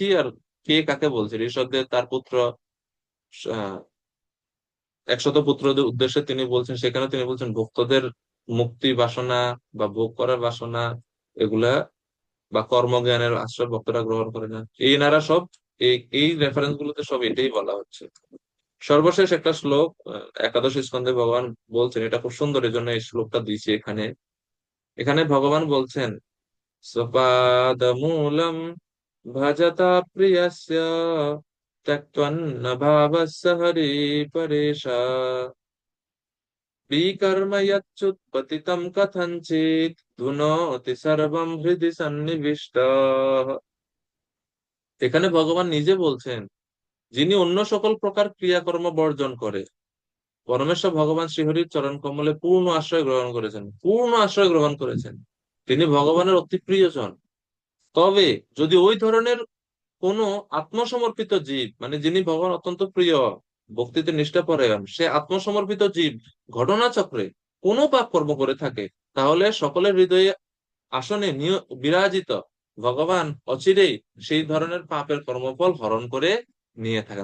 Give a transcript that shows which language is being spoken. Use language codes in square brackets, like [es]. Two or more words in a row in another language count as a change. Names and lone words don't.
[bn] আর কে কাকে বলছে, ঋষভদেব তার পুত্র 100 পুত্রদের উদ্দেশ্যে তিনি বলছেন, সেখানে তিনি বলছেন ভক্তদের মুক্তি বাসনা বা ভোগ করার বাসনা, এগুলা বা কর্মজ্ঞানের আশ্রয় ভক্তরা গ্রহণ করে না, এই নারা সব এই এই রেফারেন্স গুলোতে সব এটাই বলা হচ্ছে। সর্বশেষ একটা শ্লোক একাদশ স্কন্ধে ভগবান বলছেন, এটা খুব সুন্দর, এই জন্য এই শ্লোকটা দিয়েছি এখানে। এখানে ভগবান বলছেন, [sa] स्वपादमूलम् भजता प्रियस्य त्यक्त्वन्न भावस्य हरिपरेश विकर्म यच्चुत्पतितं कथञ्चित् धुनोति सर्वं हृदि सन्निविष्ट। [bn] এখানে ভগবান নিজে বলছেন, যিনি অন্য সকল প্রকার ক্রিয়াকর্ম বর্জন করে পরমেশ্বর ভগবান শ্রীহরির চরণ কমলে পূর্ণ আশ্রয় গ্রহণ করেছেন, পূর্ণ আশ্রয় গ্রহণ করেছেন, তিনি ভগবানের অতি প্রিয়জন। তবে যদি ওই ধরনের কোন আত্মসমর্পিত জীব, মানে যিনি ভগবান অত্যন্ত প্রিয়, ভক্তিতে নিষ্ঠাপরায়ণ, সে আত্মসমর্পিত জীব ঘটনাচক্রে কোনো পাপ কর্ম করে থাকে, তাহলে সকলের হৃদয়ে আসনে বিরাজিত ভগবান অচিরেই সেই ধরনের পাপের কর্মফল হরণ করে নিয়ে থাকেন।